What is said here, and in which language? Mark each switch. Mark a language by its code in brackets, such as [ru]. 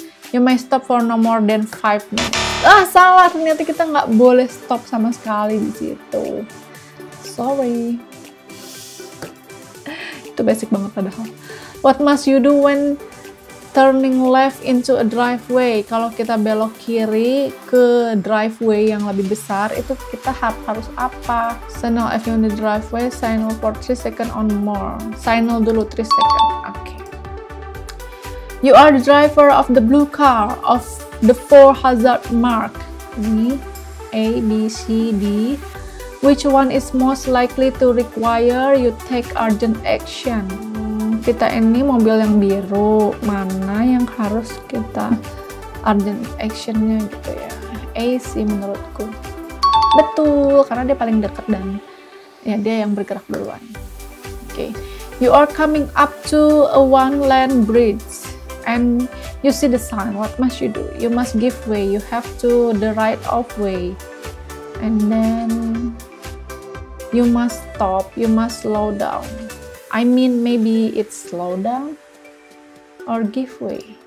[en] You may stop for no more than 5 minutes. [id] Salah, ternyata kita nggak boleh stop sama sekali di situ. Sorry. Itu basic banget padahal. [en] What must you do when turning left into a driveway? [id] Kalau kita belok kiri ke driveway yang lebih besar, itu kita harus apa? [en] Signal if you're in the driveway, signal for 3 seconds or more. Signal dulu 3 seconds. Okay. You are the driver of the blue car of the 4 hazard mark. [id] Ini A, B, C, D. [en] Which one is most likely to require you take urgent action? [id] Kita ini mobil yang biru, mana yang harus kita urgent actionnya gitu ya? A sih menurutku. Betul, karena dia paling dekat dan ya dia yang bergerak duluan. [en] Okay. You are coming up to a one-lane bridge and you see the sign. What must you do? You must give way. You have to the right of way, and then you must stop. You must slow down. I mean, maybe it's slow down or give way.